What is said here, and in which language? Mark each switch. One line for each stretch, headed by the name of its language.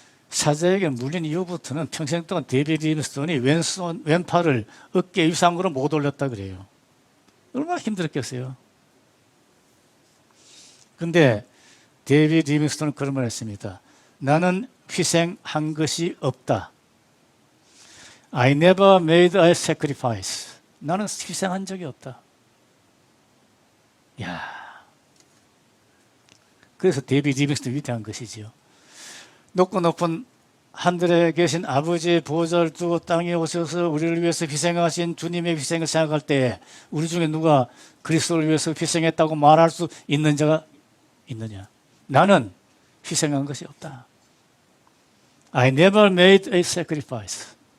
Korean: 사자에게 물린 이후부터는 평생 동안 데이비드 리빙스톤이 왼팔을 어깨 위상으로 못 올렸다 그래요. 얼마나 힘들었겠어요. 근데 데이비드 리빙스톤은 그런 말을 했습니다. 나는 희생한 것이 없다.
English: I never made a sacrifice.
Korean: 나는 희생한 적이 없다. 야, 그래서 데이비드 리빙스톤이 위대한 것이지요. 높고 높은 하늘에 계신 아버지의 보좌를 두고 땅에 오셔서 우리를 위해서 희생하신 주님의 희생을 생각할 때 우리 중에 누가 그리스도를 위해서 희생했다고 말할 수 있는 자가 있느냐? 나는 희생한 것이 없다.
English: I never made a sacrifice.